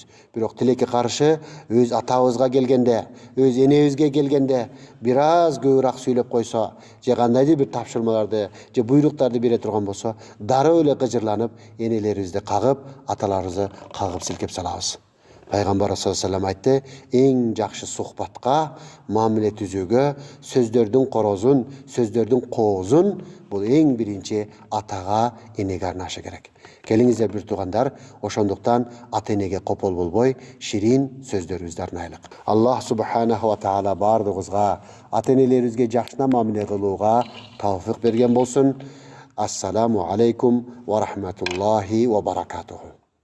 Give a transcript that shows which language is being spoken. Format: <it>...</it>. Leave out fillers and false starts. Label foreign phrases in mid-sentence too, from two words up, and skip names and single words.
<ky>Бирок тилекке каршы өз атабызга келгенде, өз энебизге келгенде бир аз көбүрөөк сүйлөп койсо, же кандайдыр бир тапшырмаларды, же буйруктарды бере турган болсо, дароо эле кыжырланып, энелерибизди кагып, аталарыбызды кагып силкеп салабыз. Пайгамбар</ky> <ar>صلى الله عليه وسلم</ar> <ky>айтты: "Эң жакшы сухбатка, мамиле түзүүгө, сөздөрдүн корозун, сөздөрдүн коозун бул эң биринчи атага, энеге арнашы керек." Келиңиздер бир туугандар, ошондуктан ата-энеге копол болбой, ширин сөздөрүбүздү арнайлык. Аллах</ky> <ar>سبحانه وتعالى</ar> <ky>бардыгыбызга, ата-энелерибизге жакшына мамиле кылууга тавфик берген болсун.</ky> <ar>السلام عليكم ورحمة الله وبركاته.</ar>